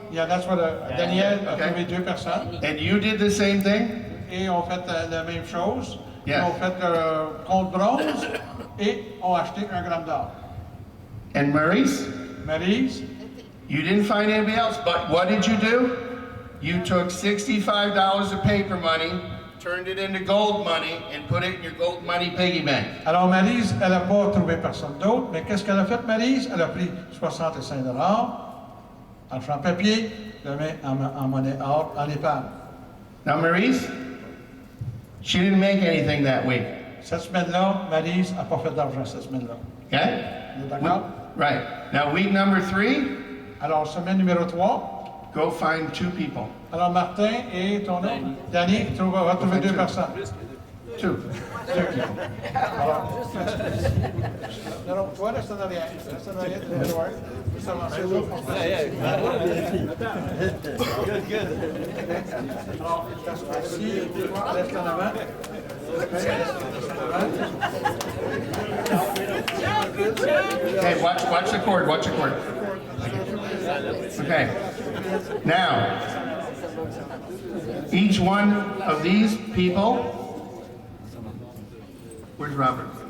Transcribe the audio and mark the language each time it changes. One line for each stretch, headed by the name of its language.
English: Yeah, that's what Daniel a Okay.
French: trouvé 2 personnes.
English: and you did the same thing?
French: Et ont fait la même chose.
English: Yeah.
French: Ils ont fait leur compte bronze et ont acheté 1 gramme d'or.
English: And Maurice,
French: Maryse,
English: you didn't find anybody else, but what did you do? You took $65 of paper money, turned it into gold money, and put it in your gold money piggy bank.
French: alors Maryse, elle n'a pas trouvé personne d'autre, mais qu'est-ce qu'elle a fait, Maryse? Elle a pris 65 $ argent papier, le met en monnaie or, en épargne.
English: Now, Maurice, she didn't make anything that week,
French: Cette semaine-là, Maryse n'a pas fait d'argent cette semaine-là.
English: okay?
French: Vous êtes d'accord?
English: Right. Now, week number 3,
French: Alors, semaine numéro 3,
English: go find 2 people.
French: alors Martin et ton nom? Danny, tu vas trouver 2 personnes. 2. Non, non, toi, reste en arrière. Reste en arrière, tu vas voir. Juste avancer l'autre. Alors, assis, toi, reste en avant.
English: Okay, watch the cord, watch the cord. Okay. Now, each one of these people, where's Robert?